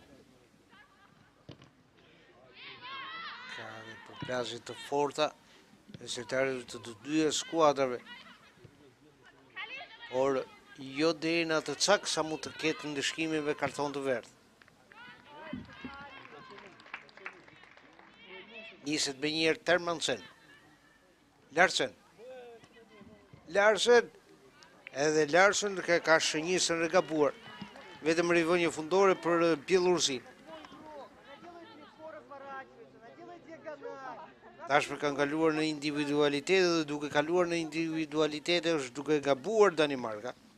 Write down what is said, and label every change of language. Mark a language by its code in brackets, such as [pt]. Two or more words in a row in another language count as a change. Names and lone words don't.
[sq] Ka dhe përplasje të forta e sektarëve të të dyja skuadrave. Por jo deri në atë cak sa mund të ketë ndëshkime me karton të verdh. Niset me një herë Termansen. Larsen. Larsen. Edhe Larsen ka shënjisën e gabuar. Vetëm rivënje fundore për Bielorusin. Tashmë kanë kaluar në individualitete dhe duke kaluar në individualitete është duke gabuar Danimarka.